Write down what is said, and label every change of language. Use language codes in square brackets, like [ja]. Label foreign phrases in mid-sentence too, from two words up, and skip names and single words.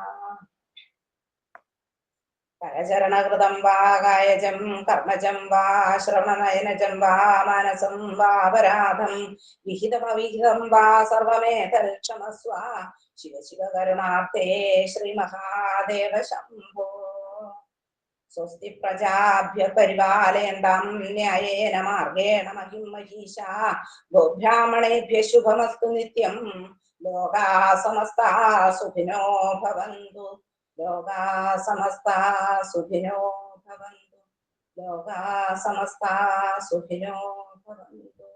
[sa] करचरणकृतं वा कायजं कर्मजं वा श्रवणनयनजं वा मानसं वापराधं विहितमविहितं वा सर्वमेतत्क्षमस्व शिव शिव करुणाब्धे श्री महादेव शम्भो. स्वस्ति प्रजाभ्यः परिपालयन्तां न्यायेन मार्गेण महीं महीशाः गोब्राह्मणेभ्यः शुभमस्तु नित्यं. लोकाः समस्ताः सुखिनो भवन्तु. लोकाः समस्ताः सुखिनो भवन्तु. लोकाः समस्ताः सुखिनो भवन्तु.